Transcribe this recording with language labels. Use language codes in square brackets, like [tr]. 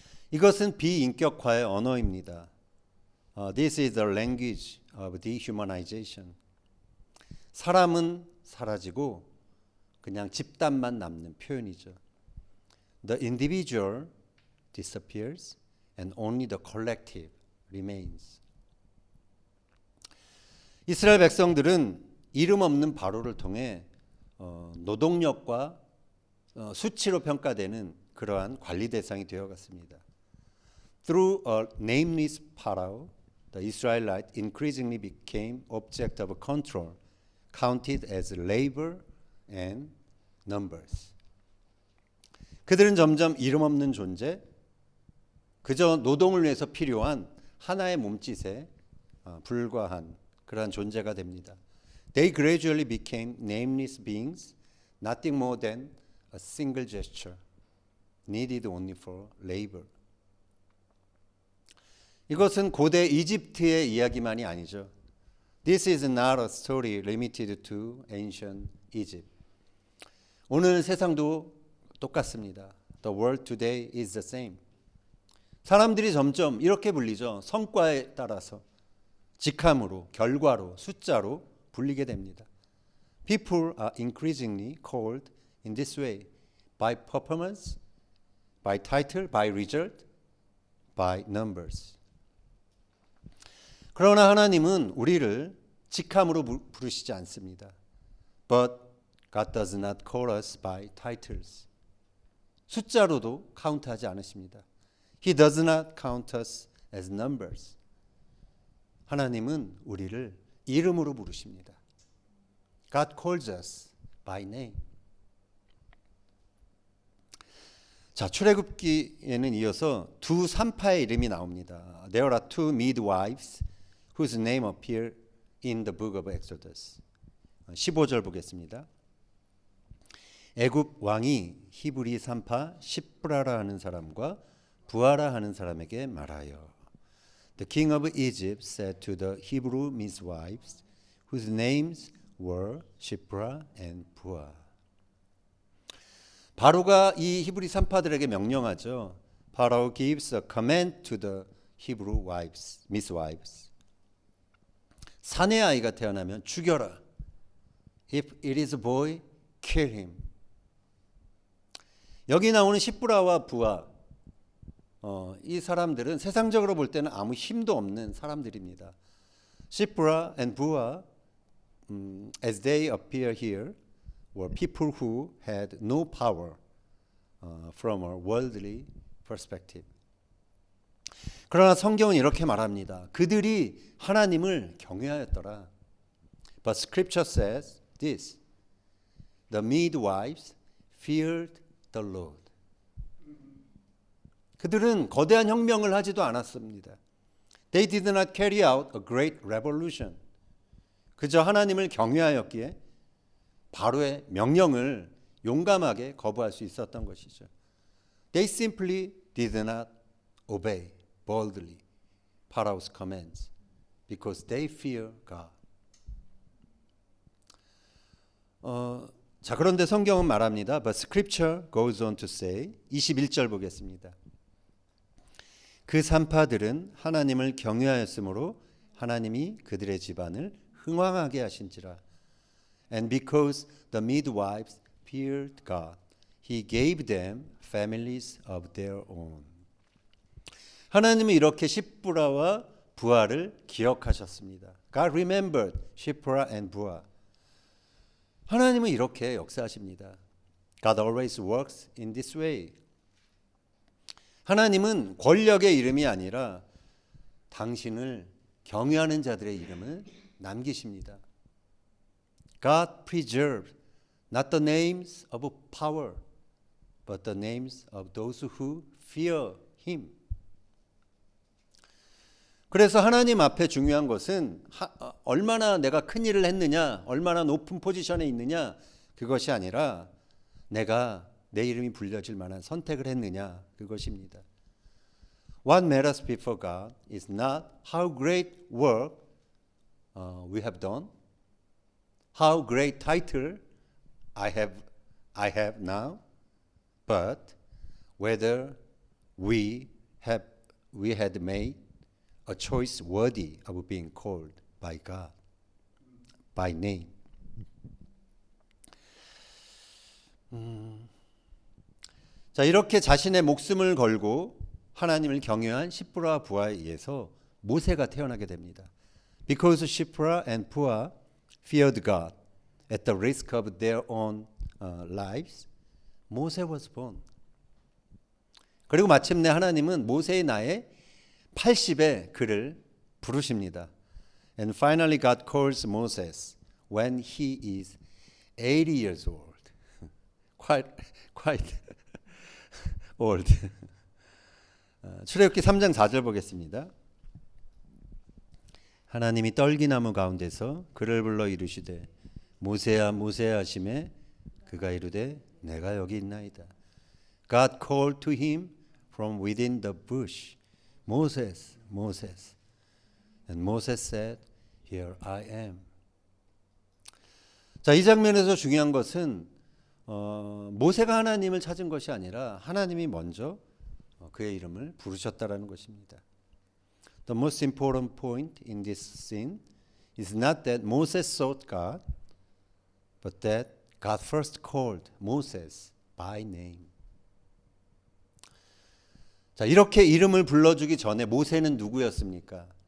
[ko] 이것은 비인격화의 언어입니다. [en] This is the language of dehumanization. [ko] 사람은 사라지고 그냥 집단만 남는 표현이죠. [en] The individual disappears and only the collective remains. [ko] 이스라엘 백성들은 이름 없는 바로를 통해 노동력과 수치로 평가되는 그러한 관리 대상이 되어갔습니다. [en] Through a nameless Pharaoh, the Israelites increasingly became object of control, counted as labor and numbers. [ko] 그들은 점점 이름 없는 존재, 그저 노동을 위해서 필요한 하나의 몸짓에 불과한 그러한 존재가 됩니다. [en] They gradually became nameless beings, nothing more than a single gesture, needed only for labor. [ko] 이것은 고대 이집트의 이야기만이 아니죠. [en] This is not a story limited to ancient Egypt. [ko] 오늘 세상도 똑같습니다. [en] The world today is the same. [ko] 사람들이 점점 이렇게 불리죠. 성과에 따라서 직함으로, 결과로, 숫자로 불리게 됩니다. [en] People are increasingly called in this way by performance, by title, by result, by numbers. [ko] 그러나 하나님은 우리를 직함으로 부르시지 않습니다. [en] But God does not call us by titles. [ko] 숫자로도 카운트하지 않으십니다. [en] He does not count us as numbers. [ko] 하나님은 우리를 이름으로 부르십니다. [en] God calls us by name. [ko] 자, 출애굽기에는 이어서 두 산파의 이름이 나옵니다. [en] There are 2 midwives whose name appear in the book of Exodus. [ko] 15절 보겠습니다. 애굽 왕이 히브리 산파 시프라라 하는 사람과 부하라 하는 사람에게 말하여 [en] The king of Egypt said to the Hebrew midwives whose names were Shipra and Puah. [ko] 바로가 이 히브리 산파들에게 명령하죠. [en] Pharaoh gives a command to the Hebrew wives, midwives. [ko] 사내 아이가 태어나면 죽여라. [en] If it is a boy, kill him. [ko] 여기 나오는 시프라와 부하, 이 사람들은 세상적으로 볼 때는 아무 힘도 없는 사람들입니다. [en] 시프라 and 부하, as they appear here, were people who had no power from a worldly perspective. [ko] 그러나 성경은 이렇게 말합니다. 그들이 하나님을 경외하였더라. [en] But Scripture says this: the midwives feared the Lord. [ko] 그들은 거대한 혁명을 하지도 않았습니다. [en] They did not carry out a great revolution. [ko] 그저 하나님을 경외하였기에 바로의 명령을 용감하게 거부할 수 있었던 것이죠. [en] They simply did not obey boldly Pharaoh's commands because they fear God. [ko] 자, 그런데 성경은 말합니다. [en] But Scripture goes on to say, [ko] 21절 보겠습니다. 그 산파들은 하나님을 경외하였으므로 하나님이 그들의 집안을 흥왕하게 하신지라. [en] And because the midwives feared God, He gave them families of their own. [ko] 하나님은 이렇게 시프라와 부하를 기억하셨습니다. [en] God remembered Shipra and Puah. [ko] 하나님은 이렇게 역사하십니다. [en] God always works in this way. [ko] 하나님은 권력의 이름이 아니라 당신을 경외하는 자들의 이름을 남기십니다. [en] God preserves not the names of power, but the names of those who fear Him. [ko] 그래서 하나님 앞에 중요한 것은 얼마나 내가 큰 일을 했느냐, 얼마나 높은 포지션에 있느냐, 그것이 아니라 내가 내 이름이 불려질 만한 선택을 했느냐, 그것입니다. [en] What matters before God is not how great work we have done, how great title I have now, but whether we had made a choice worthy of being called by God by name. [ko] 자, 이렇게 자신의 목숨을 걸고 하나님을 경외한 시프라와 부하에 의해서 모세가 태어나게 됩니다. [en] Because Shipra and Puah feared God at the risk of their own lives, Moses was born. [ko] 그리고 마침내 하나님은 모세의 나이 80에 그를 부르십니다. [en] And finally God calls Moses when he is 80 years old. Quite old. [ko] 출애굽기 3장 4절 보겠습니다. 하나님이 떨기나무 가운데서 그를 불러 이르시되 모세야 모세야 하시매 그가 이르되 내가 여기 있나이다. [en] God called to him from within the bush, Moses, Moses. And Moses said, Here I am. [ko] 자, 이 장면에서 중요한 것은 모세가 하나님을 찾은 것이 아니라 하나님이 먼저 그의 이름을 부르셨다라는 것입니다. [en] The most important point in this scene is not that Moses sought God, but that God first called Moses by name. [ko] 자, 이렇게 이름을 불러주기 전에 모세는 누구였습니까?